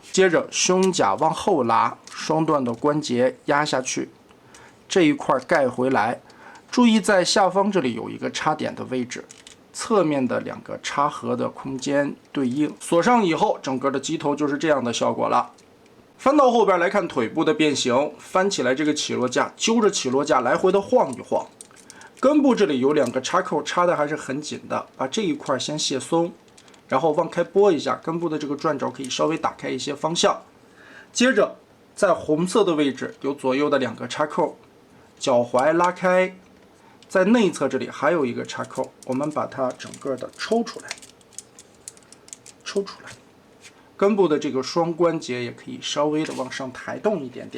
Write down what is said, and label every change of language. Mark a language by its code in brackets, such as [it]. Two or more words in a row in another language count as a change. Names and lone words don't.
[zh] 接着胸甲往後拉，雙段的關節壓下去，這一塊蓋回來。注意在下方這裡有一個插點的位置，側面的2個插合的空間對應，鎖上以後，整個的機頭就是這樣的效果了。翻到後邊來看腿部的变形，翻起來這個起落架，揪着起落架来回的晃一晃。根部這裡有2個插扣，插的還是很緊的，把這一塊先卸鬆，然後往開拨一下，根部的这個轉軸可以稍微打開一些方向。接着在紅色的位置有左右的2個插扣，腳踝拉開。在內側這裡還有一個插扣，我們把它整個的抽出來，根部的這個雙關節也可以稍微的往上抬動一點點。